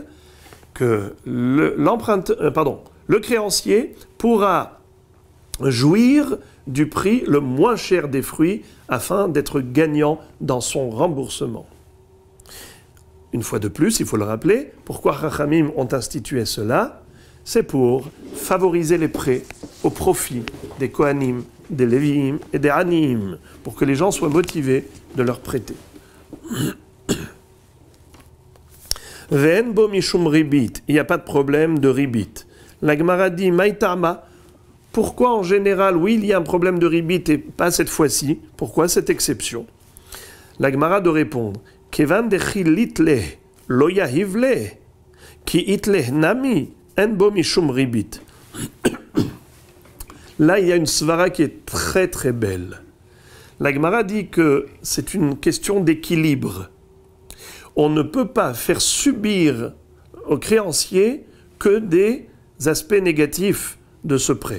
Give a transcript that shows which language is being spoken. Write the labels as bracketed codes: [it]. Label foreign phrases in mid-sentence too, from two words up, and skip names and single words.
[fr] Que le créancier pourra jouir du prix le moins cher des fruits afin d'être gagnant dans son remboursement. Une fois de plus, il faut le rappeler, pourquoi Chachamim ont institué cela? C'est pour favoriser les prêts au profit des Kohanim, des Lévi'im et des Aniim, pour que les gens soient motivés de leur prêter. [he] ואין בו משום ריבית, [fr] il n'y a pas de problème de ribit. La Gemara dit, maïtama, pourquoi en général, oui, il y a un problème de ribit et pas cette fois-ci? Pourquoi cette exception? La Gemara de répondre, [arc] כיון דכי לית ליה לא יהיב ליה כי אית ליה נמי [he] אין בו משום ריבית. [fr] Là, il y a une svara qui est très très belle. La Gemara dit que c'est une question d'équilibre. On ne peut pas faire subir au créancier que des aspects négatifs de ce prêt.